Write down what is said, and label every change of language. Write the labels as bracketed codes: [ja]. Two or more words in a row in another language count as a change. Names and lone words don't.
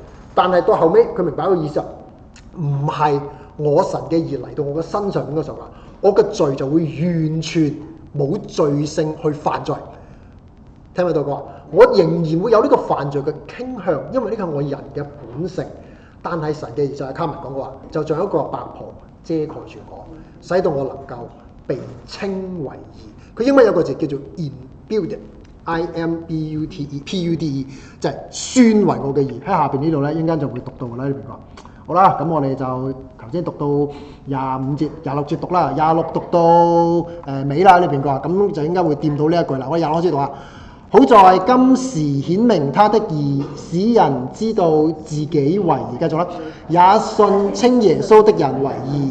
[yue] 但係到後尾佢明白一個意思，唔係我神嘅義嚟到我嘅身上面嗰時候啊，我嘅罪就會完全冇罪性去犯罪。聽唔聽到講？我仍然會有呢個犯罪嘅傾向，因為呢個係我人嘅本性。但係神嘅義就係卡文講嘅話，就像一個白袍遮蓋住我，使到我能夠被稱為義。佢英文有個字叫做 imbued，I-M-B-U-T-E，P-U-D-E，就係算為我嘅義。喺下邊呢度咧，一陣間就會讀到嘅啦。呢邊講好啦，咁我哋就頭先讀到25節、26節讀啦，26讀到尾啦。呢邊講咁就應該會掂到呢一句啦。我哋26節讀下。好在今時顯明他的義，使人知道自己為義。繼續啦，也信稱耶穌的人為義。